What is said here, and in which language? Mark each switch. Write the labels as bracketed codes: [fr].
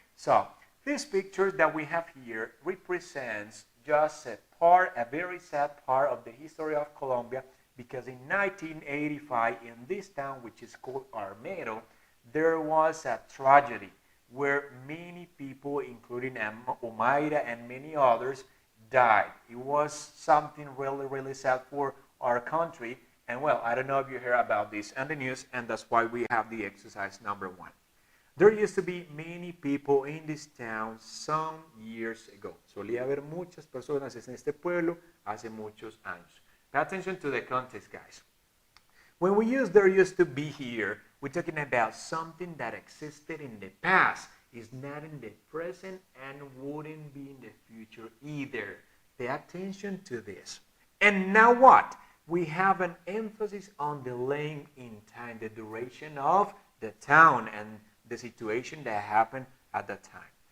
[en] So, this picture that we have here represents just a very sad part of the history of Colombia, because in 1985, in this town, which is called Armero, there was a tragedy where many people, including Omaira and many others, died. It was something really, really sad for our country. And well, I don't know if you heard about this on the news, and that's why we have the exercise number 1. There used to be many people in this town some years ago. [es] Solía haber muchas personas en este pueblo hace muchos años. [en] Pay attention to the context, guys. When we use there used to be here, we're talking about something that existed in the past, is not in the present, and wouldn't be in the future either. Pay attention to this. And now what? We have an emphasis on the length in time, the duration of the town and the situation that happened at that time.